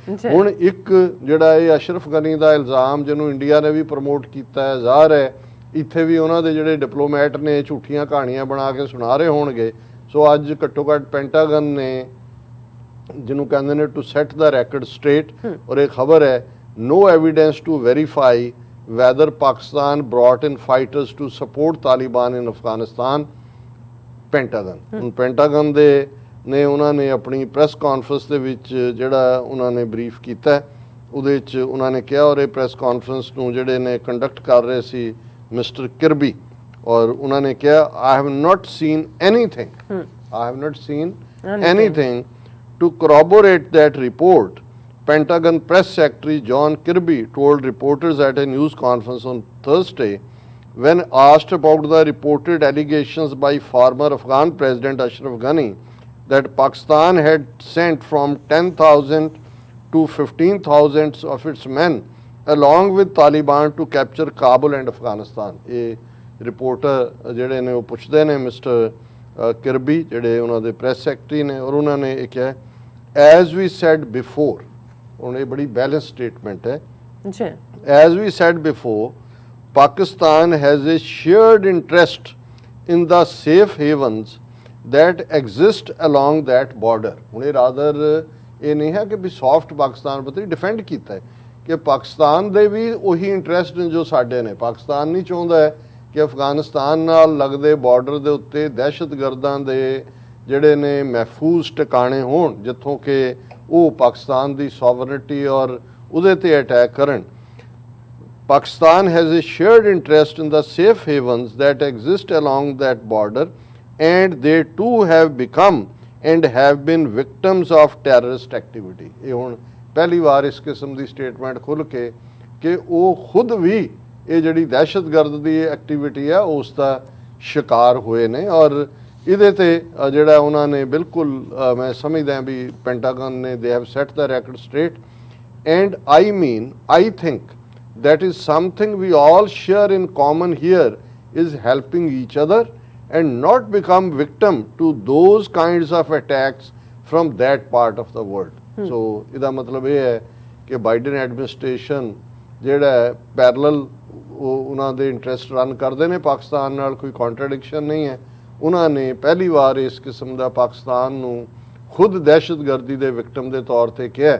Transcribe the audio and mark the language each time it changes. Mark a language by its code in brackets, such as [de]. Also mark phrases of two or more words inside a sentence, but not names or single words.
[pa] ਹੁਣ ਇੱਕ ਜਿਹੜਾ ਇਹ ਅਸ਼ਰਫ ਗਨੀ ਦਾ ਇਲਜ਼ਾਮ ਜਿਹਨੂੰ ਇੰਡੀਆ ਨੇ ਵੀ ਪ੍ਰਮੋਟ ਕੀਤਾ ਹੈ, ਜ਼ਾਹਰ ਹੈ ਇੱਥੇ ਵੀ ਉਹਨਾਂ ਦੇ ਜਿਹੜੇ ਡਿਪਲੋਮੈਟ ਨੇ ਝੂਠੀਆਂ ਕਹਾਣੀਆਂ ਬਣਾ ਕੇ ਸੁਣਾ ਰਹੇ ਹੋਣਗੇ। ਸੋ ਅੱਜ ਘੱਟੋ ਘੱਟ ਪੈਂਟਾਗਨ ਨੇ ਜਿਹਨੂੰ ਕਹਿੰਦੇ ਨੇ [en] to set the record straight, [pa] ਔਰ ਇਹ ਖਬਰ ਹੈ [en] no evidence to verify whether Pakistan brought in fighters to support Taliban in Afghanistan। [pa] ਪੈਂਟਾਗਨ ਦੇ ਨੇ ਉਹਨਾਂ ਨੇ ਆਪਣੀ [en] press conference [pa] ਦੇ ਵਿੱਚ ਜਿਹੜਾ ਉਹਨਾਂ ਨੇ ਬਰੀਫ ਕੀਤਾ, ਉਹਦੇ 'ਚ ਉਹਨਾਂ ਨੇ ਕਿਹਾ, ਔਰ ਇਹ [en] press conference [pa] ਨੂੰ ਜਿਹੜੇ ਨੇ ਕੰਡਕਟ ਕਰ ਰਹੇ ਸੀ ਮਿਸਟਰ ਕਿਰਬੀ, ਔਰ ਉਹਨਾਂ ਨੇ ਕਿਹਾ [en] I have not seen anything to corroborate that report। Pentagon press secretary John Kirby told reporters at a news conference on Thursday when asked about the reported allegations by former Afghan President Ashraf Ghani that Pakistan had sent from 10,000 to 15,000 of its men along with Taliban to capture Kabul and Afghanistan। [pa] ਇਹ ਰਿਪੋਰਟਰ ਜਿਹੜੇ ਨੇ ਉਹ ਪੁੱਛਦੇ ਨੇ ਮਿਸਟਰ ਕਿਰਬੀ ਜਿਹੜੇ ਉਹਨਾਂ ਦੇ [en] press secretary [pa] ਨੇ, ਔਰ ਉਹਨਾਂ ਨੇ ਇਹ ਕਿਹਾ [en] as we said before, [pa] ਹੁਣ ਇਹ ਬੜੀ [en] balance statement [pa] ਹੈ, [en] as we said before Pakistan has a shared interest in the safe havens that exist along that border। [pa] ਹੁਣ ਇਹ ਰਾਦਰ ਇਹ ਨਹੀਂ ਹੈ ਕਿ ਵੀ ਸੌਫਟ ਪਾਕਿਸਤਾਨ ਪ੍ਰਤੀ ਡਿਫੈਂਡ ਕੀਤਾ ਹੈ ਕਿ ਪਾਕਿਸਤਾਨ ਦੇ ਵੀ ਉਹੀ ਇੰਟਰਸਟ ਨੇ ਜੋ ਸਾਡੇ ਨੇ। ਪਾਕਿਸਤਾਨ ਨਹੀਂ ਚਾਹੁੰਦਾ ਹੈ ਕਿ ਅਫਗਾਨਿਸਤਾਨ ਨਾਲ ਲੱਗਦੇ ਬਾਰਡਰ ਦੇ ਉੱਤੇ ਦਹਿਸ਼ਤਗਰਦਾਂ ਦੇ ਜਿਹੜੇ ਨੇ ਮਹਿਫੂਜ਼ ਟਿਕਾਣੇ ਹੋਣ, ਜਿੱਥੋਂ ਕਿ ਉਹ ਪਾਕਿਸਤਾਨ ਦੀ ਸੋਵਰਨਿਟੀ ਔਰ ਉਹਦੇ ਤੇ ਅਟੈਕ ਕਰਨ। [en] Pakistan has a shared interest in the safe havens that exist along that border, and they too have become and have been victims of terrorist activity। [pa] ਇਹ ਹੁਣ ਪਹਿਲੀ ਵਾਰ ਇਸ ਕਿਸਮ ਦੀ ਸਟੇਟਮੈਂਟ ਖੁੱਲ੍ਹ ਕੇ ਕਿ ਉਹ ਖੁਦ ਵੀ ਇਹ ਜਿਹੜੀ ਦਹਿਸ਼ਤਗਰਦ ਦੀ ਐਕਟੀਵਿਟੀ ਆ ਉਸ ਦਾ ਸ਼ਿਕਾਰ ਹੋਏ ਨੇ। ਔਰ ਇਹਦੇ ਤੇ ਜਿਹੜਾ ਉਹਨਾਂ ਨੇ ਬਿਲਕੁਲ ਮੈਂ ਸਮਝਦਾ ਵੀ ਪੈਂਟਾਗਨ ਨੇ [en] they have set the record straight. ਐਂਡ I think that is something we all share in common here, is helping each other and not become victim to those kinds of attacks from that part of the world। [pa] So ਇਹਦਾ ਮਤਲਬ ਇਹ ਹੈ ਕਿ ਬਾਈਡਨ ਐਡਮਿਨਿਸਟ੍ਰੇਸ਼ਨ ਜਿਹੜਾ ਪੈਰਲਲ ਉਹਨਾਂ ਦੇ ਇੰਟਰਸਟ ਰਨ ਕਰਦੇ ਨੇ ਪਾਕਿਸਤਾਨ ਨਾਲ, ਕੋਈ ਕੰਟਰਡਿਕਸ਼ਨ ਨਹੀਂ ਹੈ। ਉਹਨਾਂ ਨੇ ਪਹਿਲੀ ਵਾਰ ਇਸ ਕਿਸਮ ਦਾ ਪਾਕਿਸਤਾਨ ਨੂੰ ਖੁਦ ਦਹਿਸ਼ਤਗਰਦੀ ਦੇ ਵਿਕਟਮ ਦੇ ਤੌਰ ਤੇ ਕਿਹਾ।